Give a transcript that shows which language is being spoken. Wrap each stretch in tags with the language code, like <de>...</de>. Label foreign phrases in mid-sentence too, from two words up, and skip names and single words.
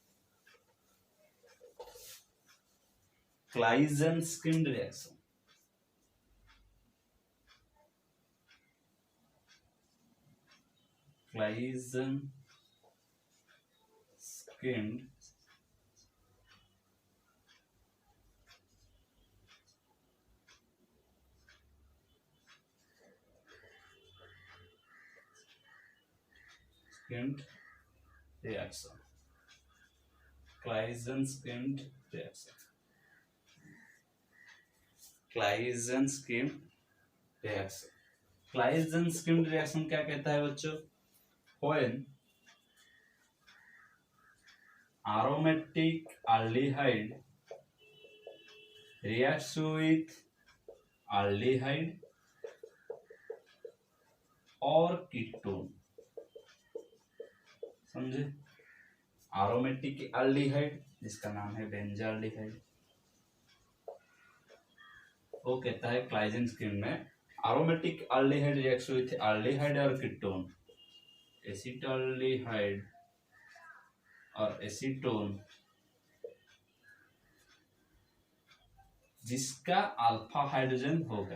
<en>Claisen-Skind reaction, Claisen-Skind reaction, Claisen-Skind reaction, Claisen-Skind reaction,</en> <hi>Claisen-Skind reaction क्या कहता है बच्चों?</hi> <en>When aromatic aldehyde reacts with aldehyde और कीटोन, समझे? aromatic aldehyde</en> <hi>जिसका नाम है बेंजाल्डिहाइड, वो कहता है क्लाइजेन-स्किन्ड में</hi> <en>aromatic aldehyde reacts with aldehyde</en> <hi>और</hi> <en>ketone, acetaldehyde</en> <hi>और एसीटोन, जिसका</hi> <en>alpha hydrogen</en> <hi>होगा।</hi>